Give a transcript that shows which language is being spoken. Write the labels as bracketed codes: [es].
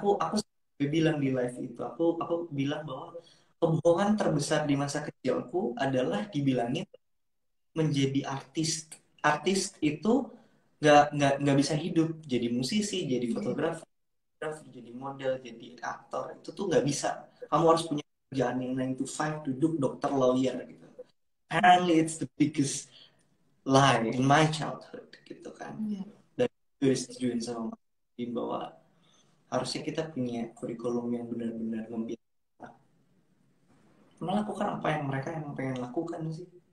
[id] Aku bilang di live itu, aku bilang bahwa kebohongan terbesar di masa kecilku adalah dibilangin menjadi artis. Artis itu nggak bisa hidup jadi musisi, jadi iya, fotografer, jadi model, jadi aktor, itu tuh nggak bisa. Kamu harus punya kerjaan yang 9 to 5, duduk dokter, lawyer gitu. [en] Apparently it's the biggest lie in my childhood gitu kan. [id] iya. Dan itu disetujuin sama Mas Bim, bahwa harusnya kita punya kurikulum yang benar-benar membiasakan melakukan apa yang mereka yang pengen lakukan sih.